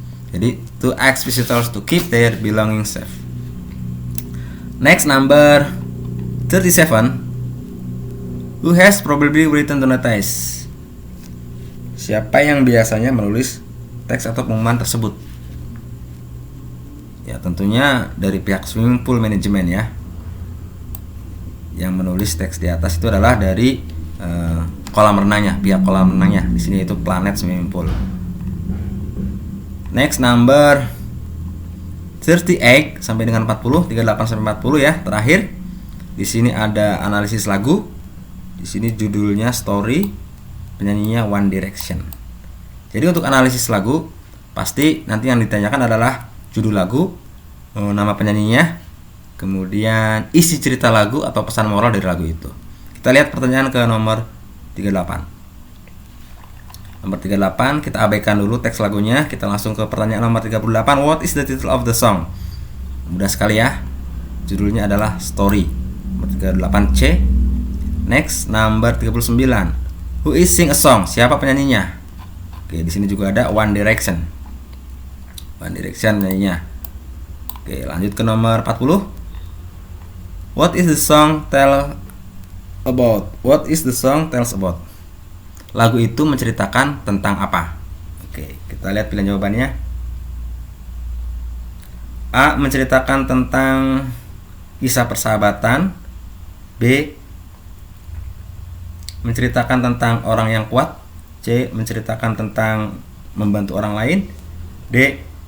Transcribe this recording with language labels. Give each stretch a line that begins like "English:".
Indonesian: Jadi
English: to ask visitors to keep their belongings safe. Next, number 37. Who has probably written the notice?
Indonesian: Siapa yang biasanya menulis teks atau pengumuman tersebut? Ya, tentunya dari pihak swimming pool manajemen ya. Yang menulis teks di atas itu adalah dari kolam renangnya, pihak kolam renangnya. Di sini itu Planet Swimming Pool.
English: Next, number
Indonesian: 38 sampai dengan 40, 38 sampai 40 ya. Terakhir, di sini ada analisis lagu. Di sini judulnya Story, penyanyinya One Direction. Jadi untuk analisis lagu, pasti nanti yang ditanyakan adalah judul lagu, nama penyanyinya, kemudian isi cerita lagu atau pesan moral dari lagu itu. Kita lihat pertanyaan ke nomor 38. Nomor 38, kita abaikan dulu teks lagunya. Kita langsung ke pertanyaan nomor 38.
English: What is the title of the song?
Indonesian: Mudah sekali ya. Judulnya adalah Story. Nomor 38 C.
English: Next, number 39. Who is sing a song?
Indonesian: Siapa penyanyinya? Oke, di sini juga ada One Direction. One Direction penyanyinya. Oke, lanjut ke nomor 40.
English: What is the song tell about? What is the song tells about?
Indonesian: Lagu itu menceritakan tentang apa? Oke, kita lihat pilihan jawabannya. A. Menceritakan tentang kisah persahabatan. B. Menceritakan tentang orang yang kuat. C. Menceritakan tentang membantu orang lain. D.